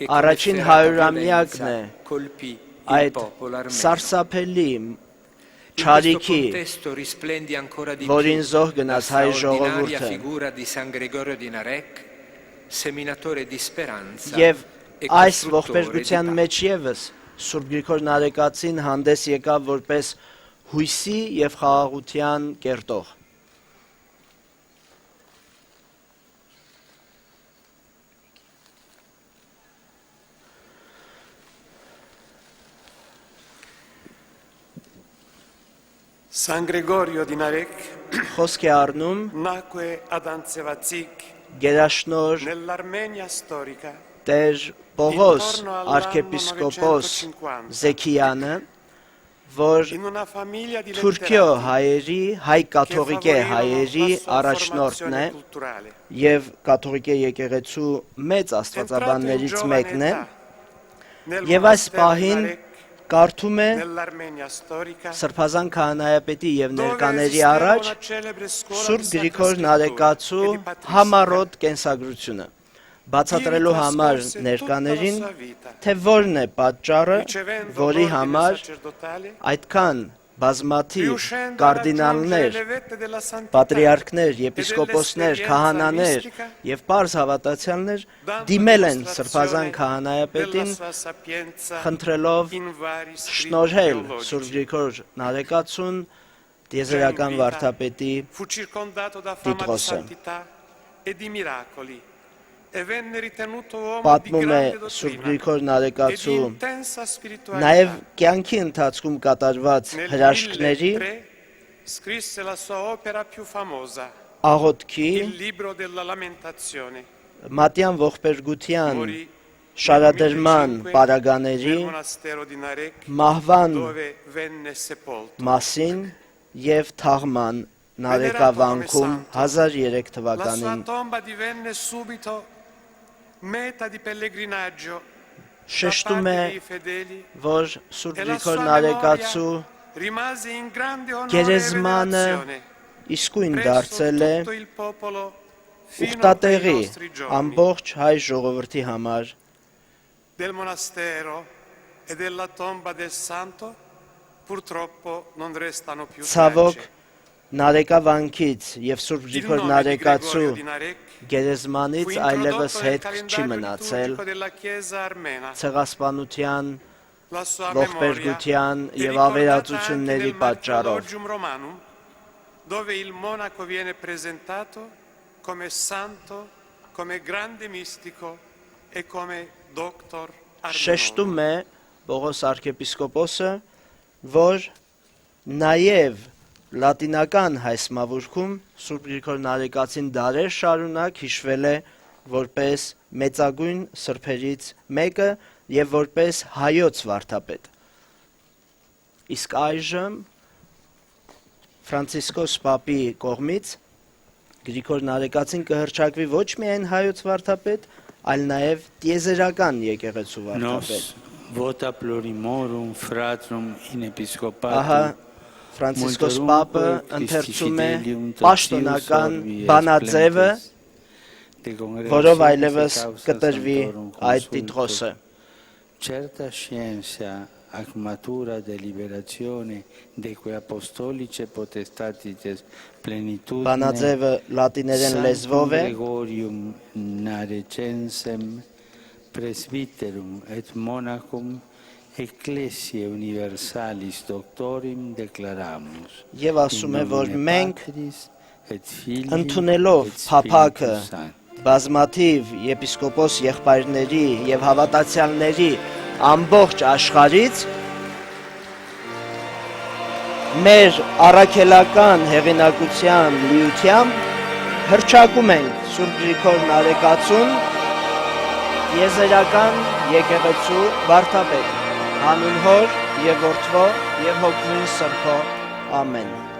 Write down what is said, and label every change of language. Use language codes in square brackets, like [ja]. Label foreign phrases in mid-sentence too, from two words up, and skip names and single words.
[hy] առաջին հարյուրամյակն է այդ սարսափելի չարիքի, որին զոհ գնաց հայ ժողովուրդը, և այս ողբերգության մեջ ևս Սուրբ Գրիգոր Նարեկացին հանդես եկավ որպես հույսի և խաղաղության կերտող։ [it] San Gregorio di Narek [hy] խոսք է առնում [it] nacque ad Anzevazik [hy] գերաշնոր [it] nell'Armenia storica [hy] Տեր Պողոս arciepiskopos Զեքիյանը, որ Թուրքիո հայերի, հայ կաթողիկե հայերի առաջնորդն է և կաթողիկե եկեղեցու մեծ աստվածաբաններից մեկն է, և այս պահին Կարդում է [it] nell'Armenia storica [hy] Սրբազան քահանայապետի եւ [it] dove [hy] ներկաների [it] esisteva [hy] առաջ [it] una celebre scuola [hy] Սուրբ [it] di Sacra [hy] Գրիգոր [it] Scrittura [hy] Նարեկացու [it] e di patristica. [hy] համառոտ կենսագրությունը բացատրելու [it] Ivi [hy] համար [it] trascorse tutta [hy] ներկաներին [it] la sua vita, [hy] թե որն է պատճառը, [it] ricevendo [hy] որի [it] l'ordine [hy] համար [it] sacerdotale, [hy] այդքան բազմաթիվ [it] riuscendo a [hy] կարդինալներ, [it] raggiungere le vette della santità [hy] պատրիարքներ, [it] e [hy] եպիսկոպոսներ, [it] dell'esperienza [hy] քահանաներ [it] mistica, [hy] եւ պարզ հավատացյալներ [it] dando [hy] դիմել են [it] dimostrazione [hy] Սրբազան [it] della [hy] քահանայապետին [it] sua sapienza [hy] խնդրելով [it] in vari scritti [hy] շնորհել [it] teologici. [hy] Սուրբ Գրիգոր Նարեկացուն տիեզերական վարդապետի [it] Fu circondato da fama di [hy] Տիտղոսը [it] santità e di miracoli e venne ritenuto uomo di [hy] պատմում է [it] grande [hy] Սուրբ [it] dottrina [hy] Գրիգոր [it] e di [hy] Նարեկացու [it] intensa [hy] նաև [it] spiritualità. [hy] կյանքի ընթացքում կատարված [it] Nel [hy] հրաշքների [it] 1003 scrisse la sua opera più famosa, [hy] աղոթքի [it] il libro della lamentazione. [hy] մատյան ողբերգության [it] Morì [hy] շարադրման [it] nel [hy] պարագաների [it] monastero di Narek, [hy] մահվան [it] dove venne sepolto. [hy] մասին եւ թաղման Նարեկավանքում 1003 [it] La sua [hy] թվականին [it] tomba divenne subito meta di pellegrinaggio da [hy] շեշտում է, [it] parte dei fedeli [hy] որ Սուրբ [it] e la [hy] Գրիգոր [it] sua [hy] Նարեկացու [it] memoria rimase in grande onore e [hy] գերեզմանը [it] venerazione [hy] իսկույն [it] presso [hy] դարձել է [it] tutto il popolo fino ai [hy] ուխտատեղի [it] nostri giorni. [hy] ամբողջ հայ ժողովրդի համար [it] Del monastero e della tomba del santo purtroppo non restano più [hy] ցավոք [it] tracce. [hy] Նարեկավանքից եւ Սուրբ [it] Il [hy] Գրիգոր [it] nome di [hy] Նարեկացու [it] Gregorio di Narek [hy] գերեզմանից [it] fu [hy] այլևս [it] introdotto nel [hy] հետք չի [it] calendario [hy] մնացել [it] liturgico della Chiesa armena. [hy] ցեղասպանության [it] La sua memoria [hy] ողբերգության [it] è [hy] եւ [it] ricordata [hy] ավերածությունների [it] anche nel [hy] պատճառով [it] Martyrologium Romanum, dove il monaco viene presentato come santo, come grande mistico e come doctor [hy] շեշտում [it] armenorum. [hy] է Պողոս arczepiskopոսը, որ նաև լատինական հայսմավուրքում Սուրբ Գրիգոր Նարեկացին դարեր շարունակ հիշվել է որպես մեծագույն սրբերից մեկը եւ որպես հայոց վարդապետ։ Իսկ այժմ Ֆրանցիսկոս Պապի կողմից Գրիգոր Նարեկացին կհռչակվի ոչ միայն հայոց վարդապետ, այլ նաև տիեզերական եկեղեցու վարդապետ։ [la] Vota plurimorum fratrum in [hy] Ահա [la] episcopatum [hy] Ֆրանցիսկոս Պապը ընթերցում է պաշտոնական բանաձևը, որով այլևս կտրվի այդ տիտղոսը։ [la] Certa scienza ac matura deliberazione de quae apostolice potestatites plenitudine [hy] Բանաձևը լատիներեն լեզվով է, [la] Gregorium Narecensem presbyterum et monachum Ecclesiae Universalis Doctorim declaramus [hy] եւ ասում է, որ մենք ընդունելով ընդունելով փափակը բազմաթիվ եպիսկոպոս եղբայրների եւ հավատացյալների ամբողջ աշխարհից մեր առաքելական հեղինակության լիությամբ հռչակում ենք Սուրբ Գրիգոր Նարեկացուն եզերական եկեղեցու վարդապետ հանուն Հոր եւ Որդվո եւ Հոգու Սրբո ամեն